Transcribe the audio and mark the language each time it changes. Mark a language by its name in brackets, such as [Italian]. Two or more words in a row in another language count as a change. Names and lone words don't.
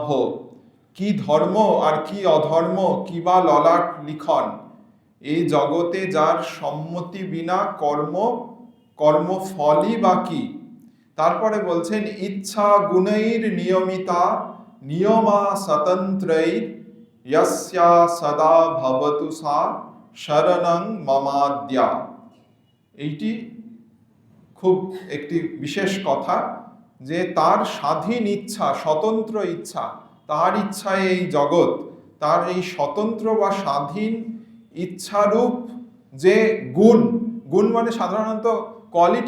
[Bangla] কি ধর্ম আর কি অধর্ম কি বা ললাট লিখন, এই জগতে যার সম্মতি বিনা কর্মফলই বা কি? তারপরে বলছেন, [Sanskrit] ইচ্ছা গুণৈর নিয়মিতা নিয়মা স্বতন্ত্রৈর यस्या सदा भवतु सा शरणं ममाद्या। [Bangla] এইটি খুব একটি বিশেষ কথা, যে তার স্বাধীন ইচ্ছা, স্বতন্ত্র ইচ্ছা, তার ইচ্ছায় এই জগৎ, তার এই স্বতন্ত্র বা স্বাধীন ইচ্ছারূপ যে গুণ মানে সাধারণত কোয়ালিটি